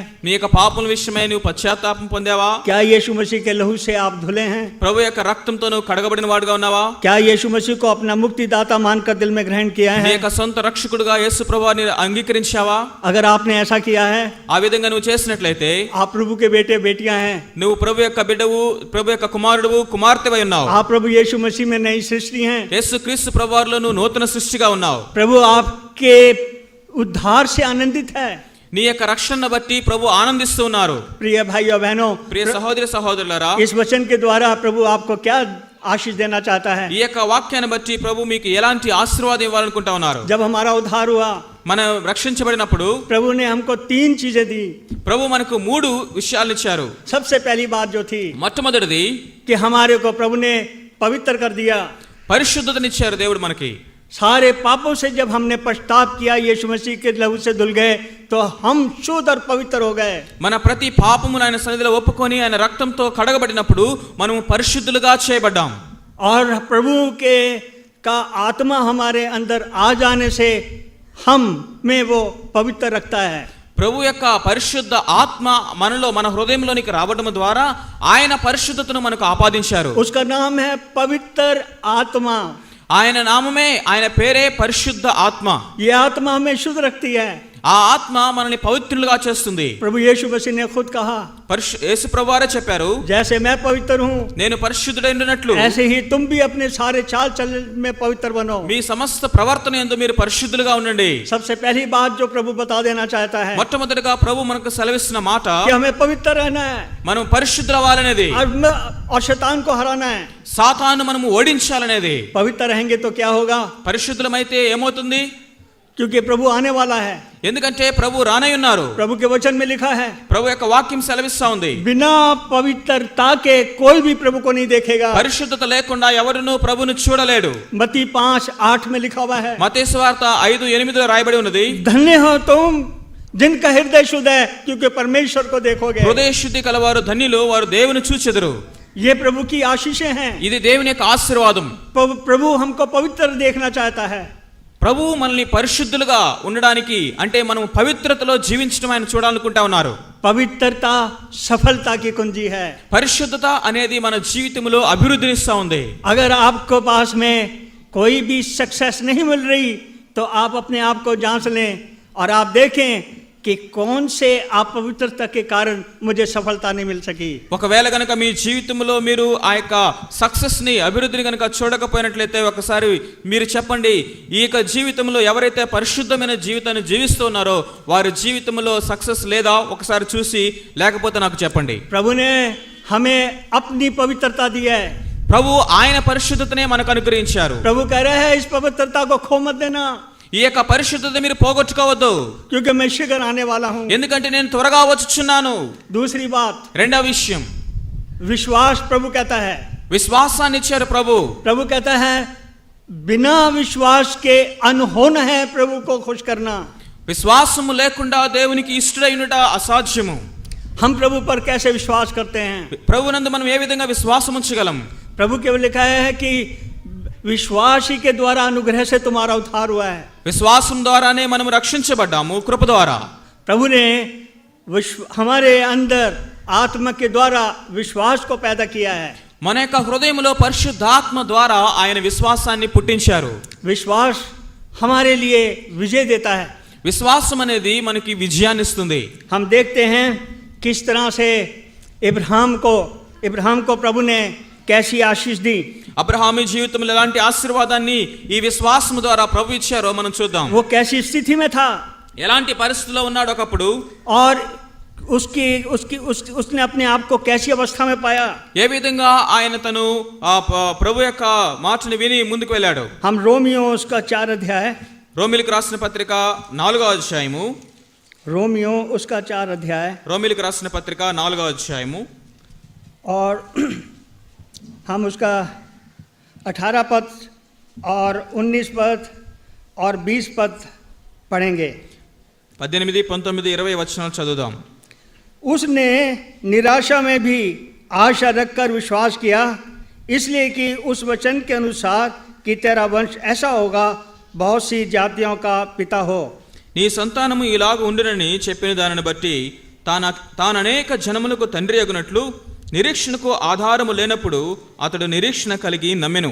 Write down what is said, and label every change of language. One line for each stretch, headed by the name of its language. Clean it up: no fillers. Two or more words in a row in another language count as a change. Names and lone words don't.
Telugu: నీ యొక్క పాపల విషయమై నువ్వు పశ్చాత్తాపం పొందావా?
Hindi: क्या यीशु मसीह के लहू से आप धुले हैं?
Telugu: ప్రభు యొక్క రక్తంతో నువ్వు కడగబడిన వాడుగా ఉన్నావా?
Hindi: क्या यीशु मसीह को अपना मुक्तिदाता मानकर दिल में ग्रहण किया
Telugu: నీ
Hindi: है?
Telugu: యొక్క సొంత రక్షకుడుగా యేసు ప్రభువుని అంగీకరించావా?
Hindi: अगर आपने ऐसा किया है,
Telugu: ఆ విధంగా నువ్వు చేసినట్లయితే
Hindi: आप प्रभु के बेटे बेटियां हैं,
Telugu: నువ్వు ప్రభు యొక్క బిడ్డవు, ప్రభు యొక్క కుమారుడువు, కుమార్తెవై ఉన్నావు.
Hindi: आप प्रभु यीशु मसीह में नई सृष्टि हैं।
Telugu: యేసు క్రీస్తు ప్రభువారిలో నువ్వు నూతన సృష్టిగా ఉన్నావు.
Hindi: प्रभु आपके उद्धार से आनंदित है।
Telugu: నీ యొక్క రక్షణను బట్టి ప్రభు ఆనందిస్తూ ఉన్నారు.
Hindi: प्रिय भाइयों बहनों,
Telugu: ప్రియ సహోదరి సహోదరులారా,
Hindi: इस वचन के द्वारा प्रभु आपको क्या आशीष देना चाहता है।
Telugu: ఈ యొక్క వాక్యాన్ని బట్టి ప్రభు మీకు ఎలాంటి ఆశీర్వాదం ఇవ్వాలనుకుంటా ఉన్నారు?
Hindi: जब हमारा उद्धार हुआ,
Telugu: మనం రక్షించబడినప్పుడు
Hindi: प्रभु ने हमको 3 चीजें दी।
Telugu: ప్రభు మనకు 3 విషయాలను ఇచ్చారు.
Hindi: सबसे पहली बात जो थी
Telugu: మొట్టమొదటిది
Hindi: कि हमारे को प्रभु ने पवित्र कर दिया।
Telugu: పరిశుద్ధతనిచ్చారు దేవుడు మనకి.
Hindi: सारे पापों से जब हमने पश्चाताप किया, यीशु मसीह के लहू से धुल गए, तो हम शुद्ध और पवित्र हो गए।
Telugu: మన ప్రతి పాపమును ఆయన సన్నిధిలో ఒప్పుకొని ఆయన రక్తంతో కడగబడినప్పుడు మనము పరిశుద్ధులుగా చేయబడ్డాం.
Hindi: और प्रभु के का आत्मा हमारे अंदर आ जाने से हम में वो पवित्र रखता है।
Telugu: ప్రభు యొక్క పరిశుద్ధ ఆత్మ మనలో మన హృదయంలోనికి రావడం ద్వారా ఆయన పరిశుద్ధతను మనకు ఆపాదించారు.
Hindi: उसका नाम है पवित्र आत्मा।
Telugu: ఆయన నామమే, ఆయన పేరే పరిశుద్ధ ఆత్మ.
Hindi: ये आत्मा हमें शुद्ध रखती है।
Telugu: ఆ ఆత్మ మనల్ని పవిత్రులుగా చేస్తుంది.
Hindi: प्रभु यीशु मसीह ने खुद कहा,
Telugu: యేసు ప్రభువారే చెప్పారు,
Hindi: जैसे मैं पवित्र हूँ
Telugu: నేను పరిశుద్ధుడైనట్లు
Hindi: ऐसे ही तुम भी अपने सारे चाल चलन में पवित्र बनो।
Telugu: మీ సమస్త ప్రవర్తన యందు మీరు పరిశుద్ధులుగా ఉండండి.
Hindi: सबसे पहली बात जो प्रभु बता देना चाहता है
Telugu: మొట్టమొదటిగా ప్రభు మనకు సెలవిస్తున్న మాట
Hindi: कि हमें पवित्र रहना है
Telugu: మనం పరిశుద్ధులవ్వాలనేది,
Hindi: और शैतान को हराना है।
Telugu: సాతాను మనము ఓడించాలనేది.
Hindi: पवित्र रहेंगे तो क्या होगा?
Telugu: పరిశుద్ధులమైతే ఏమవుతుంది?
Hindi: क्योंकि प्रभु आने वाला है।
Telugu: ఎందుకంటే ప్రభు రానై ఉన్నారు.
Hindi: प्रभु के वचन में लिखा है,
Telugu: ప్రభు యొక్క వాక్యం సెలవిస్తా ఉంది,
Hindi: बिना पवित्रता के कोई भी प्रभु को नहीं देखेगा।
Telugu: పరిశుద్ధత లేకుండా ఎవరునూ ప్రభును చూడలేడు.
Hindi: मत्ती 5:8 में लिखा हुआ है,
Telugu: మత్తయి సువార్త 5:8 రాయబడి ఉన్నది,
Hindi: धन्य हो तुम जिनका हृदय शुद्ध है, क्योंकि परमेश्वर को देखोगे।
Telugu: హృదయ శుద్ధి కలవారు ధన్యులు, వారు దేవుని చూచెదరు.
Hindi: ये प्रभु की आशीषें हैं।
Telugu: ఇది దేవుని యొక్క ఆశీర్వాదం.
Hindi: प्रभु हमको पवित्र देखना चाहता है।
Telugu: ప్రభు మనల్ని పరిశుద్ధులుగా ఉండడానికి, అంటే మనం పవిత్రతలో జీవించడం ఆయన చూడాలనుకుంటా ఉన్నారు.
Hindi: पवित्रता सफलता की कुंजी है।
Telugu: పరిశుద్ధత అనేది మన జీవితంలో అభివృద్ధినిస్తా ఉంది.
Hindi: अगर आपको पास में कोई भी सक्सेस नहीं मिल रही, तो आप अपने आप को जांच लें और आप देखें कि कौन से अपवित्रता के कारण मुझे सफलता नहीं मिल सकी।
Telugu: ఒకవేళ గనక మీ జీవితంలో మీరు ఆ యొక్క సక్సెస్ ని, అభివృద్ధిని గనక చూడకపోయినట్లయితే ఒకసారి మీరు చెప్పండి, ఈ యొక్క జీవితంలో ఎవరైతే పరిశుద్ధమైన జీవితాన్ని జీవిస్తున్నారో వారి జీవితంలో సక్సెస్ లేదా ఒకసారి చూసి, లేకపోతే నాకు చెప్పండి.
Hindi: प्रभु ने हमें अपनी पवित्रता दी है।
Telugu: ప్రభు ఆయన పరిశుద్ధతనే మనకు అనుగ్రహించారు.
Hindi: प्रभु कह रहे हैं, इस पवित्रता को खो मत देना,
Telugu: ఈ యొక్క పరిశుద్ధత మీరు పోగొట్టుకోవద్దు,
Hindi: क्योंकि मैं शीघ्र आने वाला हूं।
Telugu: ఎందుకంటే నేను త్వరగా వచ్చుచున్నాను.
Hindi: दूसरी बात,
Telugu: రెండవ విషయం,
Hindi: विश्वास। प्रभु कहता है,
Telugu: విశ్వాసాన్ని ఇచ్చారు ప్రభు.
Hindi: प्रभु कहता है, बिना विश्वास के अनहोना है प्रभु को खुश करना।
Telugu: విశ్వాసము లేకుండా దేవునికి ఇష్టడైనట అసాధ్యము.
Hindi: हम प्रभु पर कैसे विश्वास करते हैं?
Telugu: ప్రభునందు మనం ఏ విధంగా విశ్వాసం ఉంచగలం?
Hindi: प्रभु केवल लिखा है कि विश्वास ही के द्वारा अनुग्रह से तुम्हारा उद्धार हुआ है।
Telugu: విశ్వాసం ద్వారానే మనం రక్షించబడ్డాము, కృప ద్వారా.
Hindi: प्रभु ने हमारे अंदर आत्मा के द्वारा विश्वास को पैदा किया है।
Telugu: మన యొక్క హృదయంలో పరిశుద్ధాత్మ ద్వారా ఆయన విశ్వాసాన్ని పుట్టించారు.
Hindi: विश्वास हमारे लिए विजय देता है।
Telugu: విశ్వాసం అనేది మనకి విజయాన్ని ఇస్తుంది.
Hindi: हम देखते हैं किस तरह से इब्राहिम को प्रभु ने कैसी आशीष दी।
Telugu: అబ్రహాము జీవితంలో ఎలాంటి ఆశీర్వాదాన్ని ఈ విశ్వాసం ద్వారా ప్రభు ఇచ్చారో మనం చూద్దాం.
Hindi: वो कैसी स्थिति में था,
Telugu: ఎలాంటి పరిస్థితిలో ఉన్నాడు ఒకప్పుడు,
Hindi: और उसने अपने आप को कैसी अवस्था में पाया।
Telugu: ఏ విధంగా ఆయన తను ప్రభు యొక్క మాటను విని ముందుకు వెళ్ళాడు.
Hindi: हम रोमियो उसका 4 अध्याय,
Telugu: రోమిలికి రాసిన పత్రిక 4వ అధ్యాయము,
Hindi: रोमियो उसका 4 अध्याय
Telugu: రోమిలికి రాసిన పత్రిక 4వ అధ్యాయము,
Hindi: और हम उसका 18 पद और 19 पद और 20 पद पढ़ेंगे।
Telugu: 18, 19, 20 వచనాలు చదువుదాం.
Hindi: उसने निराशा में भी आशा रखकर विश्वास किया, इसलिए कि उस वचन के अनुसार कि तेरा वंश ऐसा होगा, बहुत सी जातियों का पिता हो।
Telugu: నీ సంతానము ఇలాగ ఉండునని చెప్పిన దానిని బట్టి తాననేక జనములకు తండ్రి అగునట్లు నిరీక్షణకు ఆధారము లేనప్పుడు అతడు నిరీక్షణ కలిగి నమ్మెను.